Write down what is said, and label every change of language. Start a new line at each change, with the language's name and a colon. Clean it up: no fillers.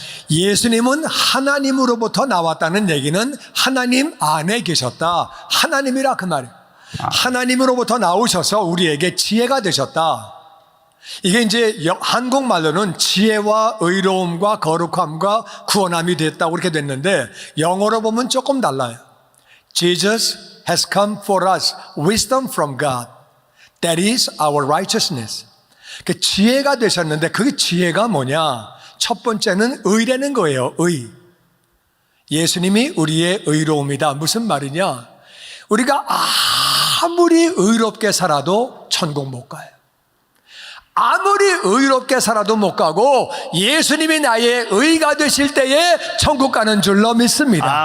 Korean: 예수님은 하나님으로부터 나왔다는 얘기는 하나님 안에 계셨다. 하나님이라 그 말이에요. 하나님으로부터 나오셔서 우리에게 지혜가 되셨다. 이게 이제 한국말로는 지혜와 의로움과 거룩함과 구원함이 됐다고 그렇게 됐는데 영어로 보면 조금 달라요.
English: Jesus has come for us wisdom from God. That is our righteousness.
Korean: 그 지혜가 되셨는데 그 지혜가 뭐냐? 첫 번째는 의라는 거예요. 의. 예수님이 우리의 의로움이다. 무슨 말이냐? 우리가 아무리 의롭게 살아도 천국 못 가요. 아무리 의롭게 살아도 못 가고 예수님이 나의 의가 되실 때에 천국 가는 줄로 믿습니다.